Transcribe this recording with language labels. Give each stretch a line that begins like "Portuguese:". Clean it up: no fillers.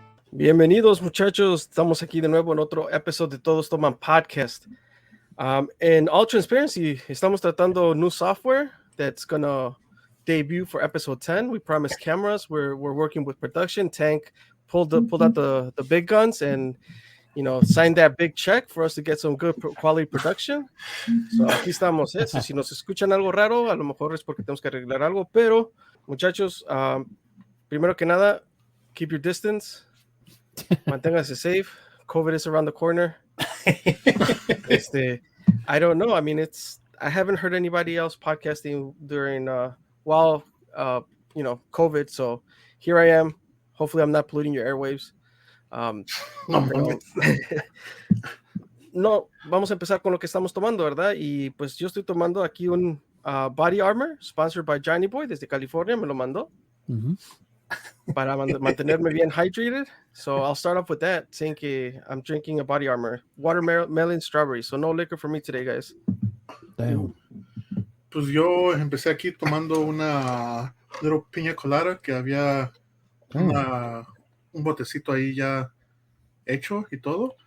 Spanish: Bienvenidos muchachos, estamos aquí de nuevo en otro episodio de Todos Toman podcast.
English: In all transparency,
Spanish: estamos tratando
English: new software that's gonna debut for episode 10. We promised cameras. We're working with production. Tank pulled out the big guns and signed that big check for us to get some good quality production.
Spanish: So aquí estamos. So, si nos escuchan algo raro, a lo mejor es porque tenemos que arreglar algo. Pero muchachos, primero que nada,
English: keep your distance.
Spanish: Manténgase safe.
English: COVID is around the corner. I don't know. I mean, I haven't heard anybody else podcasting during while COVID. So here I am. Hopefully, I'm not polluting your airwaves.
Spanish: No, vamos a empezar con lo que estamos tomando, ¿verdad? Y pues yo estoy tomando aquí un Body Armor,
English: sponsored by
Spanish: Johnny Boy desde California, me lo mandó. Para mantenerme bien hydrated.
English: So I'll start off with that, saying que I'm drinking a Body Armor, watermelon strawberry. So no liquor for me today, guys. Damn.
Spanish: Pues yo empecé aquí tomando una little piña colada que había un botecito ahí ya hecho y todo.